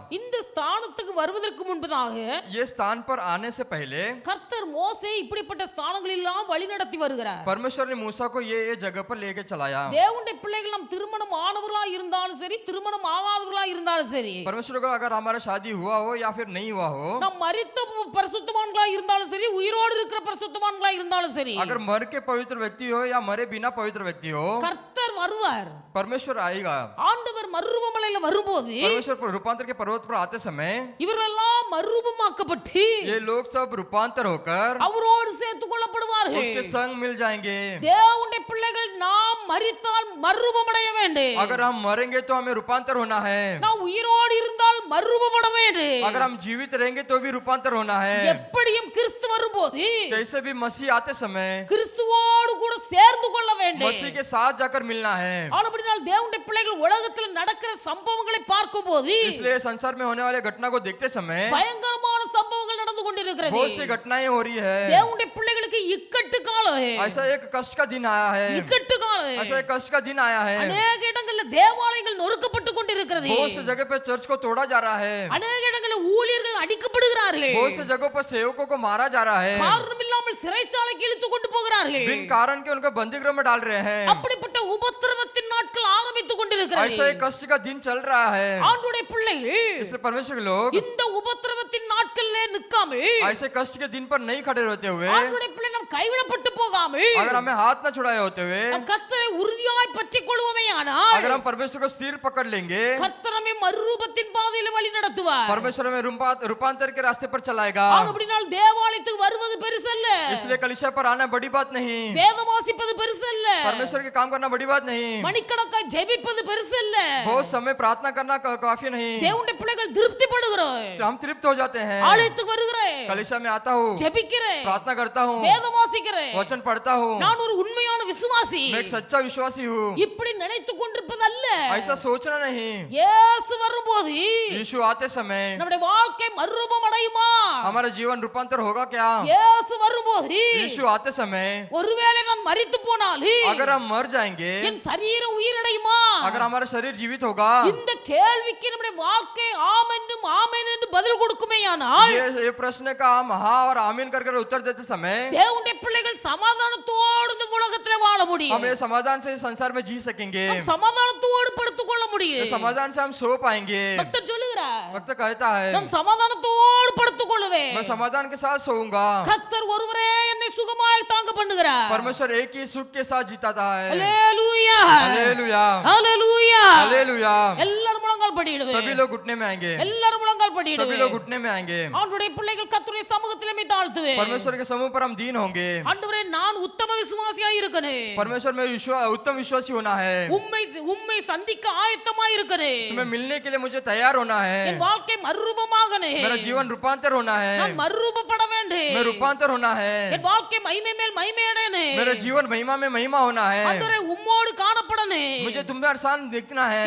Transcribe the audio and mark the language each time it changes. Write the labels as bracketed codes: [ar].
[ta] இந்த ஸ்தானத்துக்கு வருவதற்கு முன்பதாக [hi] ये स्थान पर आने से पहले [ta] கர்த்தர் மோசே இப்படிப்பட்ட ஸ்தானங்களில் எல்லாம் வழிநடத்தி வருகிறார். [hi] परमेश्वर ने मूसा को ये जगह पर लेके चलाया. [ta] தேவனுடைய பிள்ளைகள் நம் திருமணம் ஆனவர்களா இருந்தாலும் சரி, திருமணம் ஆகாதவர்களா இருந்தாலும் சரி, [hi] परमेश्वर को अगर हमारा शादी हुआ हो या फिर नहीं हुआ हो, [ta] நாம் மரித்த பரிசுத்தவான்களா இருந்தாலும் சரி, உயிரோடு இருக்கிற பரிசுத்தவான்களா இருந்தாலும் சரி, [hi] अगर मर के पवित्र व्यक्ति हो या मरे बिना पवित्र व्यक्ति हो, [ta] கர்த்தர் வருவார். [hi] परमेश्वर आएगा. [ta] ஆண்டவர் மறுரூப மலையில வரும்போது [hi] परमेश्वर रूपांतर के पर्वत पर आते समय [ta] இவரெல்லாம் மறுரூபமாக்கப்பட்டு [hi] ये लोग सब रूपांतर होकर [ta] அவரோடு சேர்த்துக் கொள்ளப்படுவார்கள். [hi] उसके संग मिल जाएंगे. [ta] தேவனுடைய பிள்ளைகள் நாம் மரித்தால் மறுரூபமடைய வேண்டும். [hi] अगर हम मरेंगे तो हमें रूपांतर होना है. [ta] நாம் உயிரோடு இருந்தால் மறுரூபப்பட வேண்டும். [hi] अगर हम जीवित रहेंगे तो भी रूपांतर होना है. [ta] எப்படியும் கிறிஸ்து வரும்போது [hi] कैसे भी मसीह आते समय [ta] கிறிஸ்துவோடு கூட சேர்ந்து கொள்ள வேண்டும். [hi] मसीह के साथ जाकर मिलना है. [ta] ஆனபடியால் தேவனுடைய பிள்ளைகள் உலகத்தில் நடக்கிற சம்பவங்களை பார்க்கும்போது [hi] इसलिए संसार में होने वाले घटना को देखते समय [ta] பயங்கரமான சம்பவங்கள் நடந்து கொண்டிருக்கிறது. [hi] बहुत सी घटनाएं हो रही है. [ta] தேவனுடைய பிள்ளைகளுக்கு இக்கட்டு காலம். [hi] ऐसा एक कष्ट का दिन आया है. [ta] இக்கட்டு காலம். [hi] ऐसा एक कष्ट का दिन आया है. [ta] அநேக இடங்களில் தேவாலயங்கள் நொறுக்கப்பட்டு கொண்டிருக்கிறது. [hi] बहुत सी जगह पे चर्च को तोड़ा जा रहा है. [ta] அநேக இடங்களில் ஊழியர்கள் அடிக்கப்படுகிறார்கள். [hi] बहुत सी जगहों पर सेवकों को मारा जा रहा है. [ta] காரணம் இல்லாமல் சிறைச்சாலைக்கு இழுத்து கொண்டு போகிறார்கள். [hi] बिन कारण के उनको बंदीगृह में डाल रहे हैं. [ta] அப்படிப்பட்ட உபத்திரவத்தின் நாட்கள் ஆரம்பித்துக் கொண்டிருக்கிறது. [hi] ऐसा एक कष्ट का दिन चल रहा है. [ta] ஆண்டவருடைய பிள்ளைகள் [hi] इसलिए परमेश्वर के लोग [ta] இந்த உபத்திரவத்தின் நாட்களிலே நிற்காமல், [hi] ऐसे कष्ट के दिन पर नहीं खड़े रहते हुए, [ta] ஆண்டவருடைய பிள்ளை நாம் கைவிடப்பட்டு போகாமல், [hi] अगर हमें हाथ न छुड़ाए होते हुए, [ta] நாம் கர்த்தரை உறுதியாய் பற்றிக் கொள்வோமேயானால், [hi] अगर हम परमेश्वर को सिर पकड़ लेंगे, [ta] கர்த்தர் நம்மை மறுரூபத்தின் பாதையில் வழி நடத்துவார். [hi] परमेश्वर हमें रूपांतर के रास्ते पर चलाएगा. [ta] ஆனபடியால் தேவாலயத்துக்கு வருவது பெருசல்ல, [hi] इसलिए कलीसिया पर आना बड़ी बात नहीं. [ta] வேதம் வாசிப்பது பெருசல்ல, [hi] परमेश्वर के काम करना बड़ी बात नहीं. [ta] மணிக்கணக்காய் ஜெபிப்பது பெருசல்ல. [hi] बहुत समय प्रार्थना करना काफी नहीं. [ta] தேவனுடைய பிள்ளைகள் திருப்திப்படுகிறோம். [hi] हम तृप्त हो जाते हैं. [ta] ஆலயத்துக்கு வருகிறேன், [hi] कलीसिया में आता हूँ, [ta] ஜெபிக்கிறேன், [hi] प्रार्थना करता हूँ, [ta] வேதம் வாசிக்கிறேன், [hi] वचन पढ़ता हूँ, [ta] நான் ஒரு உண்மையான விசுவாசி. [hi] मैं एक सच्चा विश्वासी हूँ. [ta] இப்படி நினைத்துக் கொண்டிருப்பது அல்ல. [hi] ऐसा सोचना नहीं. [ta] இயேசு வரும்போது [hi] यीशु आते समय [ta] நம்முடைய வாழ்க்கை மறுரூபம் அடையுமா? [hi] हमारा जीवन रूपांतर होगा क्या? [ta] இயேசு வரும்போது [hi] यीशु आते समय [ta] ஒருவேளை நான் மரித்து போனாலும் [hi] अगर हम मर जाएंगे, [ta] என் சரீரம் உயிரடையுமா? [hi] अगर हमारा शरीर जीवित होगा, [ta] இந்த கேள்விக்கு நம்முடைய வாழ்க்கை ஆம் என்றும் ஆமென் என்று பதில் கொடுக்குமேயானால், [hi] ये प्रश्न का हम हाँ और आमीन कर उत्तर देते समय [ta] தேவனுடைய பிள்ளைகள் சமாதானத்தோடு இந்த உலகத்திலே வாழ [hi] हम [ta] முடியும். [hi] ये समाधान से इस संसार में जी सकेंगे. [ta] நாம் சமாதானத்தோடு படுத்துக் கொள்ள [hi] ये [ta] முடியும். [hi] समाधान से हम सो पाएंगे. [ta] பக்தர் சொல்லுகிறார், [hi] वक्त कहता है [ta] நான் சமாதானத்தோடு படுத்துக் கொள்வேன். [hi] मैं समाधान के साथ सोऊंगा. [ta] கர்த்தர் ஒருவரே என்னை சுகமாய் தாங்க பண்ணுகிறார். [hi] परमेश्वर एक ही सुख के साथ जीताता है. [ta] அல்லேலூயா, [hi] हालेलुया, [ta] அல்லேலூயா. [hi] हालेलुया. [ta] எல்லாரும் முழங்கால் படியிடுவேன். [hi] सभी लोग घुटने में आएंगे. [ta] எல்லாரும் முழங்கால் [hi] सभी [ta] படியிடுவேன். [hi] लोग घुटने में आएंगे. [ta] ஆண்டவருடைய பிள்ளைகள் கர்த்தருடைய சமூகத்திலே மே தாழ்த்துவேன். [hi] परमेश्वर के समूह पर हम दीन होंगे. [ta] ஆண்டவரே, நான் உத்தம விசுவாசியாய் இருக்கணும். [hi] परमेश्वर में उत्तम विश्वासी होना है. [ta] உம்மை சந்திக்க ஆயத்தமாய் இருக்கணும். [hi] तुम्हें मिलने के लिए मुझे तैयार होना है. [ta] என் வாழ்க்கை மறுரூபமாகணும். [hi] मेरा जीवन रूपांतर होना है. [ta] நான் மறுரூபப்பட வேண்டும். [hi] मैं रूपांतर होना है. [ta] என் வாழ்க்கை மகிமை மேல் மகிமை அடையணும். [hi] मेरा जीवन महिमा में महिमा होना है. [ta] ஆண்டவரே, உம்மோடு காணப்படணும். [hi] मुझे तुम में अरसान दिखना है.